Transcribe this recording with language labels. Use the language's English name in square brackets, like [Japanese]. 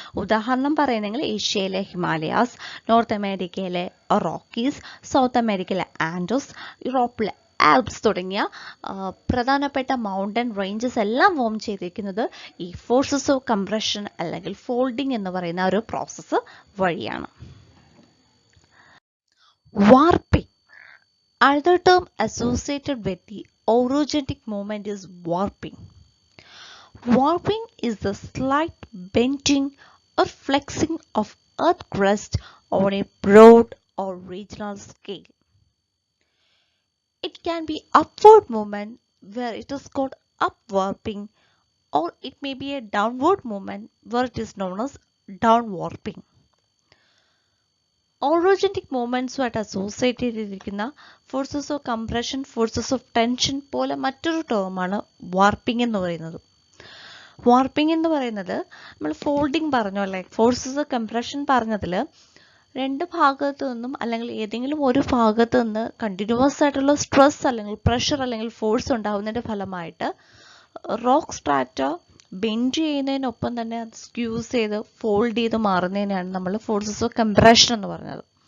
[Malayalam] ഉദാഹരണം പറയുന്നെങ്കിൽ ഏഷ്യയിലെ Himalayas, north അമേരിക്കയിലെ റോക്കീസ്, സൗത്ത് അമേരിക്കയിലെ ആൻഡസ്, യൂറോപ്പിലെ ആൽപ്സ് തുടങ്ങിയ പ്രധാനപ്പെട്ട മൗണ്ടൻ റേഞ്ചസ് എല്ലാം ഫോം ചെയ്തിരിക്കുന്നത് ഈ ഫോഴ്സസ് ഓഫ് കംപ്രഷൻ അല്ലെങ്കിൽ ഫോൾഡിംഗ് എന്ന് പറയുന്ന ഒരു പ്രോസസ്സ് വഴിയാണ്. Warping. [English] Another term associated with the orogenic movement is warping. Warping is the slight bending or flexing of earth crust on a broad or regional scale. It can be upward movement where it is called upwarping, or it may be a downward movement where it is known as downwarping. Orogenic movements associated [Malayalam] ചെയ്തിരിക്കുന്ന forces of compression, forces of tension പോലെ മറ്റൊരു ടേമാണ് warping എന്ന് പറയുന്നത്. Warping എന്ന് പറയുന്നത് നമ്മൾ folding പറഞ്ഞു അല്ലേ, ഫോഴ്സസ് ഓഫ് കംപ്രഷൻ പറഞ്ഞതിൽ രണ്ട് ഭാഗത്തു നിന്നും അല്ലെങ്കിൽ ഏതെങ്കിലും ഒരു ഭാഗത്ത് നിന്ന് കണ്ടിന്യൂസ് ആയിട്ടുള്ള സ്ട്രെസ് അല്ലെങ്കിൽ പ്രഷർ അല്ലെങ്കിൽ ഫോഴ്സ് ഉണ്ടാകുന്നതിൻ്റെ ഫലമായിട്ട് റോക്ക് സ്ട്രാറ്റ ബെൻഡ് ചെയ്യുന്നതിനൊപ്പം തന്നെ അത് സ്ക്യൂസ് ചെയ്ത് ഫോൾഡ് ചെയ്ത് മാറുന്നതിനാണ് നമ്മൾ ഫോഴ്സസ് ഓഫ് കംപ്രഷൻ എന്ന് പറഞ്ഞത്.